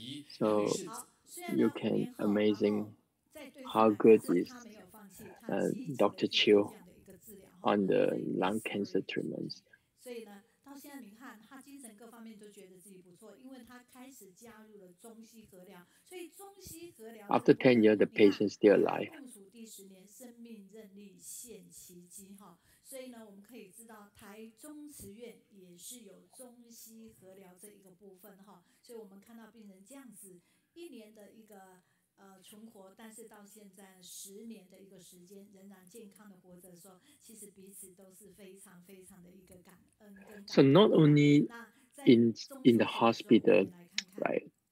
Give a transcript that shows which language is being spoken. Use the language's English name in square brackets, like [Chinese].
[English] So you can amazing how good is Dr. Qiu on the lung cancer treatments. [Chinese] 所以呢，到现在你看，他精神各方面都觉得自己不错，因为他开始加入了中西合疗。所以中西合疗 [English] After 10 years, the patient is still alive. [Chinese] 共处第10年，生命韧力现奇迹哈。所以呢，我们可以知道，台中慈院也是有中西合疗这一个部分哈。所以我们看到病人这样子1年的一个。存活，但是到现在10年的一个时间，仍然健康的活着的时候，其实彼此都是非常非常的一个感恩跟感恩。 [English] So not only in the hospital, right?